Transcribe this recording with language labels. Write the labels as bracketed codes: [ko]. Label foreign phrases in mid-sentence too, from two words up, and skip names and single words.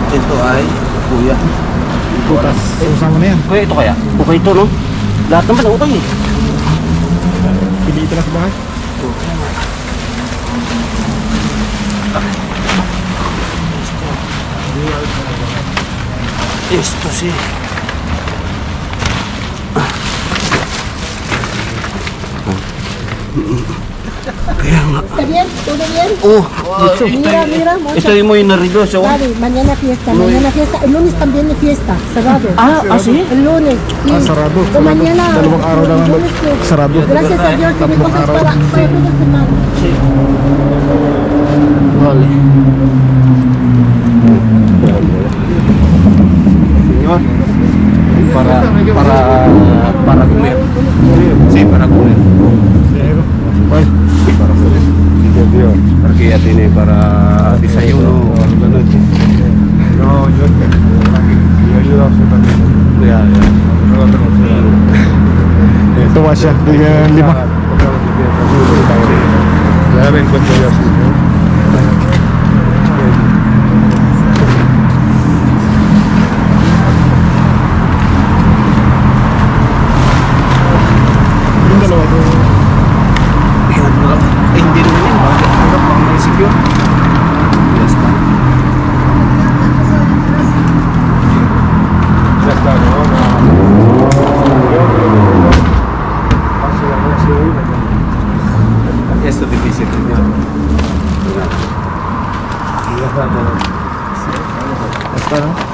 [tl] Ito ay kuya. Putas. Usama na yan. Kuya, ito kaya? Okay ito, no? Lahat naman ang utang eh. Pili ito na sa bahay. [es] Esto sí. [tl] Kaya nga. [es] ¿Está bien? ¿Todo bien? Oh, Mira, mira, mucho. estoy muy nervioso. Vale, mañana fiesta, mañana fiesta. El lunes también hay fiesta, sábado. ¿Sí? El lunes. Sí. [tl] Sarado. [es] O mañana. [tl] Dalawang araw lang [es] el lunes, pues. [tl] sarado. [es] Gracias a Dios, tiene [tl] Tatlong [es] cosas [tl] araw. [es] para toda la semana. Vale. Señor, para comer. Sí, para comer. [tl] Ay, para sa Dios. [es] Porque ya tiene para desayuno. No, yo ayudo a también. Ya, ya. [tl] Tuwa siya. Bigyan 5. [es] Ya ven cuento yo así. [tl] Yung dalawa to. Hindi naman yan. Bakit? Ano pang naisipyo? [en] Yes, pa. [es] Ya está, ¿no? Esto difícil. Ya está, ¿no?